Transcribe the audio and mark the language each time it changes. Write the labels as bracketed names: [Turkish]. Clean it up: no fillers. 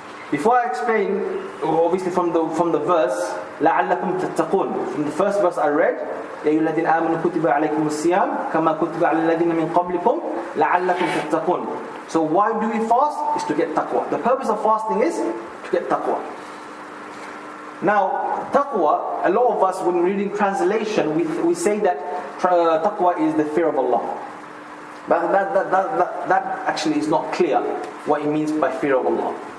[English] Before I explain, obviously from the verse, [Arabic] لَعَلَّكُمْ تَتَّقُونَ. [English] From the first verse I read, [Arabic] يَا أَيُّهَا الَّذِينَ آمَنُوا كُتِبَ عَلَيْكُمُ الصِّيَامُ كَمَا كُتِبَ عَلَى الَّذِينَ مِنْ قَبْلِكُمْ لَعَلَّكُمْ تَتَّقُونَ. [English] So why do we fast? Is to get taqwa. The purpose of fasting is to get taqwa. Now, taqwa, a lot of us when reading translation, we say that taqwa is the fear of Allah. But that actually is not clear what it means by fear of Allah.